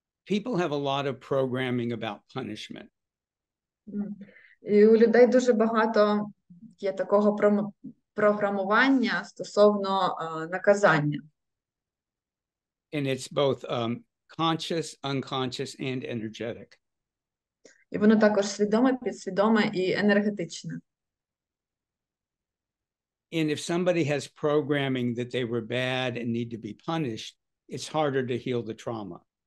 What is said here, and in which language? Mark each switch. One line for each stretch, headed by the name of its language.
English: People have a lot of programming about punishment.
Ukrainian: І у людей дуже багато є такого програмування стосовно наказання.
English: And it's both conscious, unconscious, and energetic.
Ukrainian: І воно також свідоме, підсвідоме і енергетичне.
English: And if somebody has programming that they were bad and need to be punished, it's harder to heal the trauma.